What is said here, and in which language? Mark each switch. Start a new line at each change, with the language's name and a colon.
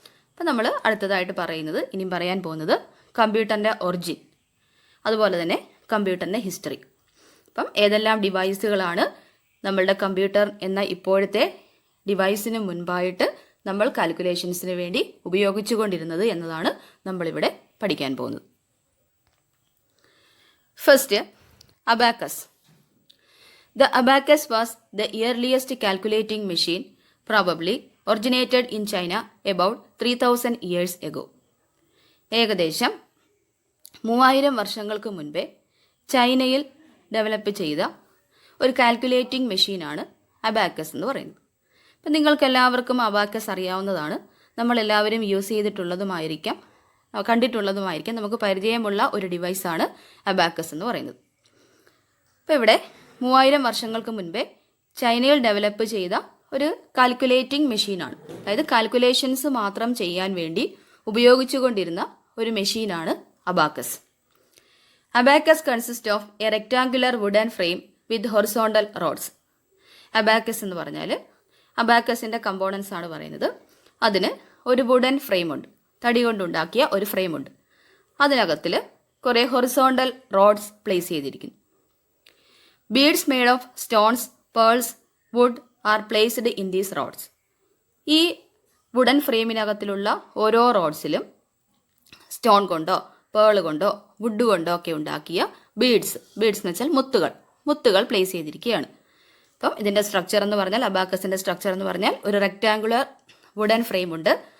Malayalam: അപ്പോൾ നമ്മൾ അടുത്തതായിട്ട് ഇനിയും പറയാൻ പോകുന്നത് കമ്പ്യൂട്ടറിൻ്റെ ഒറിജിൻ, അതുപോലെ തന്നെ കമ്പ്യൂട്ടറിൻ്റെ ഹിസ്റ്ററി. അപ്പം ഏതെല്ലാം ഡിവൈസുകളാണ് നമ്മളുടെ കമ്പ്യൂട്ടർ എന്ന ഇപ്പോഴത്തെ ഡിവൈസിന് മുൻപായിട്ട് നമ്മൾ കാൽക്കുലേഷൻസിന് വേണ്ടി ഉപയോഗിച്ചു കൊണ്ടിരുന്നത് എന്നതാണ് നമ്മളിവിടെ പഠിക്കാൻ പോകുന്നത്.
English: First, abacus. The abacus was the earliest calculating machine, probably originated in China about 3000 years ago.
Malayalam: ഏകദേശം 3000 വർഷങ്ങൾക്ക് മുൻപേ ചൈനയിൽ ഡെവലപ്പ് ചെയ്ത ഒരു കാൽക്കുലേറ്റിംഗ് മെഷീനാണ് അബാക്കസ് എന്ന് പറയുന്നത്. അപ്പം നിങ്ങൾക്ക് എല്ലാവർക്കും അബാക്കസ് അറിയാവുന്നതാണ്. നമ്മളെല്ലാവരും യൂസ് ചെയ്തിട്ടുള്ളതുമായിരിക്കാം, കണ്ടിട്ടുള്ളതുമായിരിക്കാം. നമുക്ക് പരിചയമുള്ള ഒരു ഡിവൈസാണ് അബാക്കസ് എന്ന് പറയുന്നത്. അപ്പോൾ ഇവിടെ 3000 വർഷങ്ങൾക്ക് മുൻപേ ചൈനയിൽ ഡെവലപ്പ് ചെയ്ത ഒരു കാൽക്കുലേറ്റിംഗ് മെഷീനാണ്. അതായത് കാൽക്കുലേഷൻസ് മാത്രം ചെയ്യാൻ വേണ്ടി ഉപയോഗിച്ചുകൊണ്ടിരുന്ന ഒരു മെഷീനാണ് abacus.
English: Abacus consist of a rectangular wooden frame with horizontal rods.
Malayalam: Abacus എന്ന് പറഞ്ഞാൽ അബാക്കസിൻ്റെ കമ്പോണൻസ് ആണ് പറയുന്നത്. അതിന് ഒരു വുഡൻ ഫ്രെയിമുണ്ട്, തടി കൊണ്ടുണ്ടാക്കിയ ഒരു ഫ്രെയിമുണ്ട്. അതിനകത്തിൽ കുറേ ഹൊറിസോണ്ടൽ റോഡ്സ് പ്ലേസ് ചെയ്തിരിക്കുന്നു.
English: Beads made of stones, pearls, wood are placed in these rods.
Malayalam: ഈ വുഡൻ ഫ്രെയിമിനകത്തിലുള്ള ഓരോ റോഡ്സിലും സ്റ്റോൺ കൊണ്ടോ പേൾ കൊണ്ടോ വുഡ് കൊണ്ടോ ഒക്കെ ഉണ്ടാക്കിയ ബീഡ്സ് എന്ന് വെച്ചാൽ മുത്തുകൾ പ്ലേസ് ചെയ്തിരിക്കുകയാണ്. അപ്പം ഇതിൻ്റെ സ്ട്രക്ചർ എന്ന് പറഞ്ഞാൽ, അബാക്കസിൻ്റെ സ്ട്രക്ചർ എന്ന് പറഞ്ഞാൽ, ഒരു റെക്ടാങ്കുലർ വുഡൻ ഫ്രെയിം ഉണ്ട്.